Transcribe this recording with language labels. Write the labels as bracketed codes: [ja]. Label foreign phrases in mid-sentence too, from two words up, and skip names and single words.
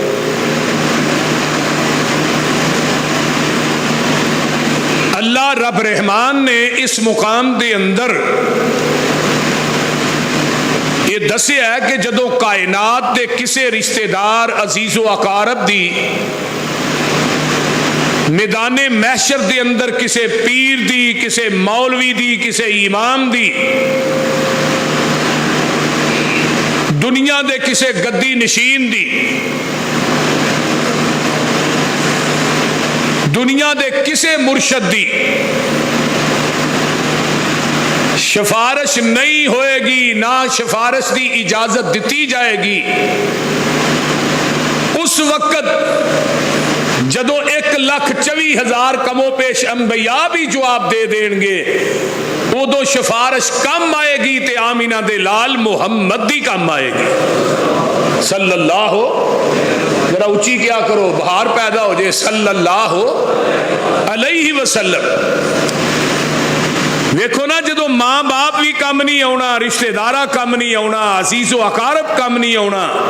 [pa] اللہ رب رحمان نے اس مقام دے اندر یہ دسیا ہے کہ جدو کائنات دے کسے رشتہ دار عزیز و اقارب دی میدان محشر دے اندر کسے پیر دی، کسے مولوی دی، کسے امام دی، دنیا دے کسے گدی نشین دی، دنیا دے کسے مرشد دی سفارش نہیں ہوئے گی، نہ سفارش دی اجازت دیتی جائے گی، اس وقت جدو 1,24,000 کم و پیش انبیاء بھی جواب دے دیں گے، ادو سفارش کم آئے گی تے آمینہ دے لال محمد دی کم آئے گی صلی اللہ ذرا اونچی کیا کرو، بہار پیدا ہو جائے [ar] صلی اللہ علیہ وسلم۔ [pa] ویکھو نا جدو ماں باپ بھی کم نہیں آنا، رشتہ دارہ کم نہیں آنا، عزیز و اقارب کم نہیں آنا،